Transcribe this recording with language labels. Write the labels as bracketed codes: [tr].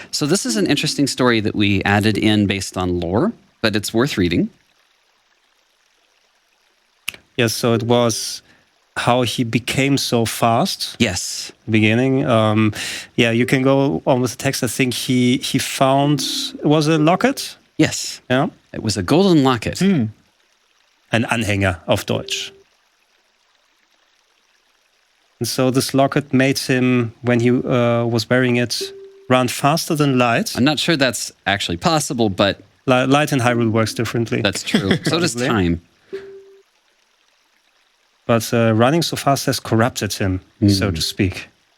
[en] So this is an interesting story that we added in based on lore, but it's worth reading. Yes, so it was how he became so fast. Yes. Beginning. Yeah, you can go on with the text. I think he found, was it a locket? Yes. Yeah. It was a golden locket. [de] Ein Anhänger auf Deutsch. [en] And so this locket made him, when he was wearing it, run faster than light. I'm not sure that's actually possible, but Light in Hyrule works differently. that's true. So does time. But running so fast has corrupted him, so to speak.